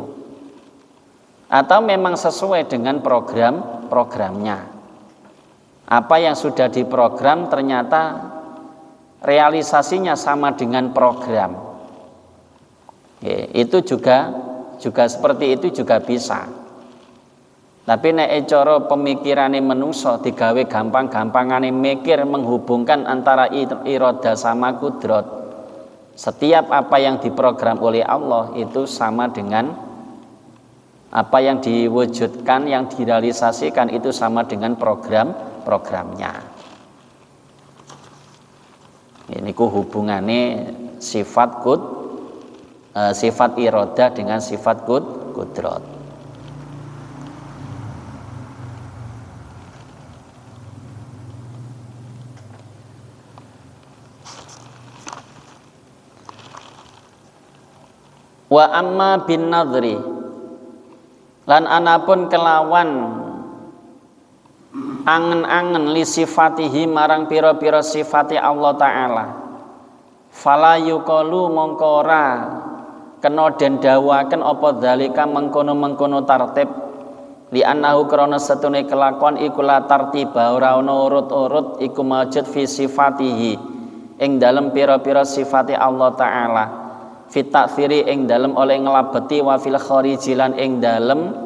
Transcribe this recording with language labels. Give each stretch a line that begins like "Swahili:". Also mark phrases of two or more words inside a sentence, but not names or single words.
Indonesian: Atau memang sesuai dengan programnya. Apa yang sudah diprogram ternyata realisasinya sama dengan program. Itu juga seperti itu juga bisa.
Javanese: Tapi nek cara pemikirane menungso digawe gampang-gampangane mikir
Indonesian: menghubungkan antara iroda sama kudrat. Setiap apa yang diprogram oleh Allah itu sama dengan apa yang diwujudkan, yang direalisasikan itu sama dengan programnya. Ini hubungannya sifat iroda dengan sifat kudrat.
Arabic: Wa amma bin nadri
Javanese: lan anapun kelawan angen-angen
Arabic: li sifatihi
Javanese: marang pira-pira
Arabic: sifati Allah Ta'ala, fala yuqalu
Javanese: mongko ora kena den dawaken apa dzalika mengkono-mengkono
Arabic: tartib li annahu
Javanese: krana setune kelakuan iku
Arabic: la tartiba
Javanese: ora ana urut-urut iku
Arabic: maujud fi sifatihi
Javanese: ing dalem pira-pira
Arabic: sifati Allah Ta'ala, fit ta'thiri
Javanese: ing dalem oleh nglabeti
Arabic: wa fil khariji
Javanese: lan ing dalem